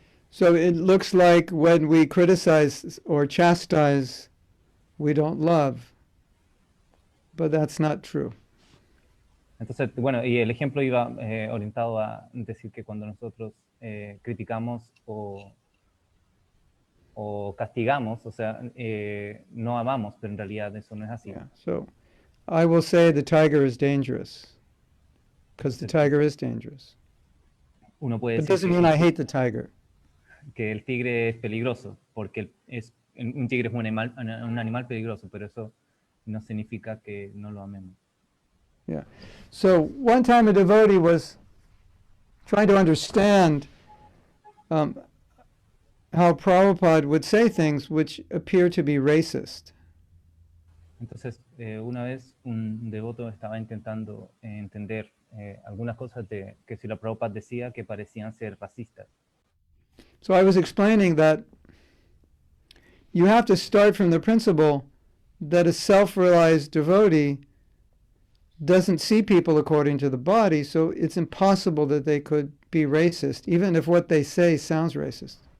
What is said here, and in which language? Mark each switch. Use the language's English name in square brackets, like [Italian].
[English] So it looks like when we criticize or chastise, we don't love, but that's not true. [Spanish] Entonces, bueno, y el ejemplo iba orientado a decir que cuando nosotros criticamos o castigamos, o sea, no amamos, pero en realidad eso no es así. [English] Yeah. So I will say the tiger is dangerous, because the tiger is dangerous. [Spanish] Uno puede [English] It [Spanish] decir [English] doesn't mean I hate the tiger. [Spanish] Que el tigre es peligroso, porque un tigre es un animal peligroso, pero eso no significa que no lo amemos. [English] Yeah. So one time a devotee was trying to understand how Prabhupada would say things which appear to be racist. [Spanish] Entonces, una vez un devoto estaba intentando entender algunas cosas que Srila Prabhupada decía que parecían ser racistas. [English] So I was explaining that you have to start from the principle that a self-realized devotee doesn't see people according to the body, so it's impossible that they could be racist, even if what they say sounds racist.